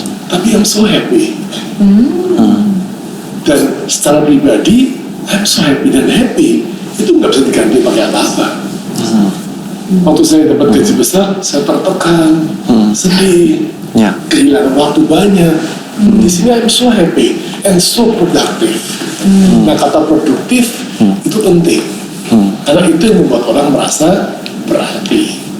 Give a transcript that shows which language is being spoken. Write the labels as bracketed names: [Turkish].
[English] Tapi I'm so happy. [Indonesian] Dan secara pribadi, [English] I'm so happy dan happy. [Indonesian] Itu nggak bisa diganti pakai apa-apa. Waktu saya dapat gaji besar, saya tertekan, sedih, kehilangan waktu banyak. Di sini [English] I'm so happy and so productive. [Indonesian] Nah kata produktif itu penting, karena itu yang membuat orang merasa berarti.